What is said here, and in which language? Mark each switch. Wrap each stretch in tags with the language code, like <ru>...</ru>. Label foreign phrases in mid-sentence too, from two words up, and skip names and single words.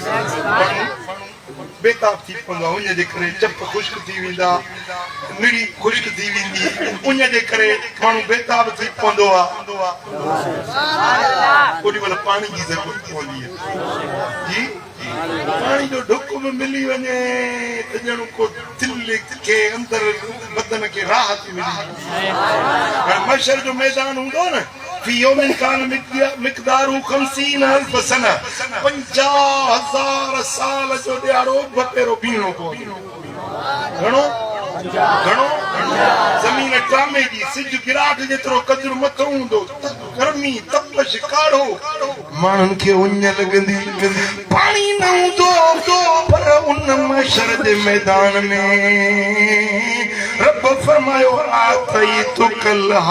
<sd>बेताब थी पवंदो आहे उन जे करे चप ख़ुश्क थी वेंदा मिड़ी ख़ुश्क थी वेंदी उन जे करे माण्हू बेताब थी पवंदो आहे ओॾी महिल पाणी जी ज़रूरत पवंदी आहे जी पाणी जो ढुक बि मिली वञे त ॼणो को दिल खे अंदरि बदन खे राहत मिली हाणे मशर जो मैदान हूंदो न</sd> <ar>في يوم كان مقداره 50,000 سنة</ar> <sd>50,000 साल जो ॾियारो बपेरो बीहणो पवंदो घणो घणो ज़मीन टामे जी सिज गिराट जेतिरो कजर मथो हूंदो गर्मी तपश काढ़ो माण्हुनि खे उञ लॻंदी पाणी न हूंदो पर उन मशर जे मैदान में रब फरमायो आतईतुकल</sd>